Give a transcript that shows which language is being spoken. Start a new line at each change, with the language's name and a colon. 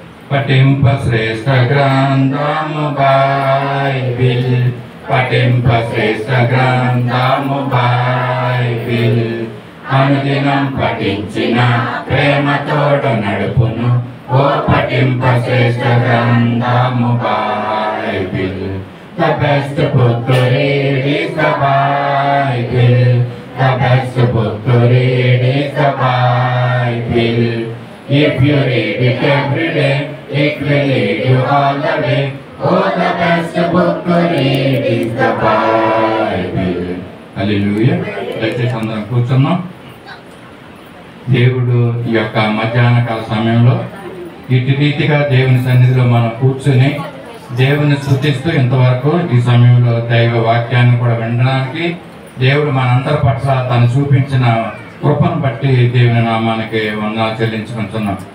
Telugu: పఠింప శ్రేష్ఠ గ్రంథము బైబిల్, పఠింప శ్రేష్ఠ గ్రంథము బైబిల్. అనుదినం పఠించిన ప్రేమతోడు నడుపును, ఓ పఠింప శ్రేష్ఠ గ్రంథము Bible.
English: The best book to read is the Bible. The best book to read is the Bible. If you read it every day, it will lead you all the way. Oh, the best book to read is the Bible.
Telugu: Hallelujah. దయచేసి అందరం కూర్చున్నాం. దేవుడు ఈ యొక్క మధ్యాహ్న కాల సమయంలో ఇటు రీతిగా దేవుని సన్నిధిలో మనం కూర్చుని దేవుని స్తుతిస్తూ ఇంతవరకు ఈ సమయంలో దైవ వాక్యాన్ని కూడా వినడానికి దేవుడు మనందరి పట్ల తను చూపించిన కృపను బట్టి దేవుని నామానికి వందనాలు చెల్లించుకుంటున్నాం.